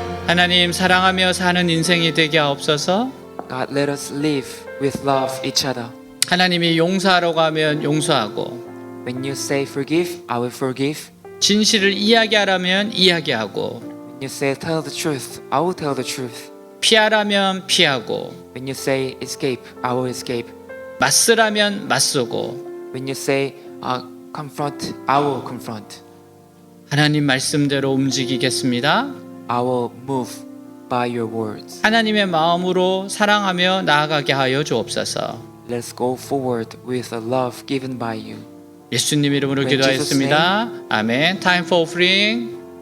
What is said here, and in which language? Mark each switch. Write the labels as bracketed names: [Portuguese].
[Korean] 하나님, 사랑하며 사는 인생이 되게 하옵소서. [English] God, let us live with love each other. [Korean] 하나님이 용서하라고 하면 용서하고, [English] When you say forgive, I will forgive. [Korean] 진실을 이야기하라면 이야기하고, [English] When you say tell the truth, I will tell the truth. [Korean] 피하라면 피하고, [English] When you say escape, I will escape. [Korean] 맞서라면 맞서고, [English] When you say confront, I will confront. [Korean] 하나님 말씀대로 움직이겠습니다. [English] I will move by your words. [Korean] 하나님의 마음으로 사랑하며 나아가게 하여 주옵소서. [English] Let's go forward with a love given by you. [Korean] 예수님 이름으로 [English] In [Korean] 기도하였습니다. 아멘. [English] Time for offering.